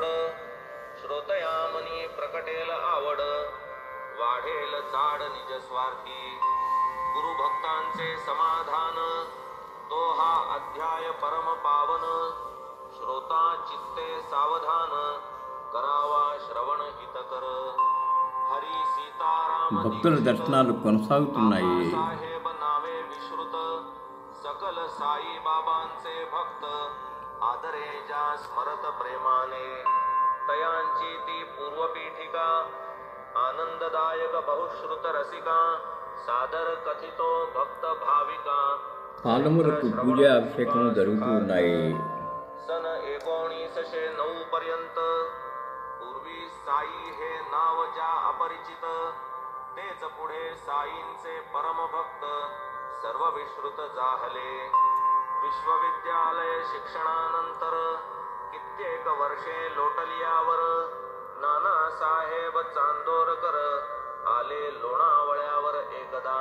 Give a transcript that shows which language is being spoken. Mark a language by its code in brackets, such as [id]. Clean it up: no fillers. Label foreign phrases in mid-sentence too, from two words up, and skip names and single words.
[mr] श्रोतया मनी प्रकटेल आवड वाढेल जाड निज स्वार्थी. गुरु भक्तांचे समाधान तो हा अध्याय परम पावन. श्रोता चित्ते सावधान करावा श्रवण हितकर. हरी सीताराम [te] భక్తుల దర్శనాలు కొనసాగుతున్నాయి. [mr] साहेब नावे विश्रुत सकल साई बाबांचे भक्त. आदरे ज्या स्मरत प्रेमाने तयांची ती पूर्वपीठिका. आनंददायक बहुश्रुत रसिका सादर कथितो भक्त भाविका. [te] పాలములకు పూజ అభిషేకం జరుగుతూ ఉన్నాయి. [mr] सन 1909 पर्यंत पूर्वी साई हे नाव ज्या अपरिचित. तेच पुढे साईंचे परम भक्त सर्व विश्रुत जाहले. विश्वविद्यालय शिक्षणानंतर कित्येक वर्षे लोटल्यावर नानासाहेब चांदोरकर आले लोणावळ्यावर एकदा.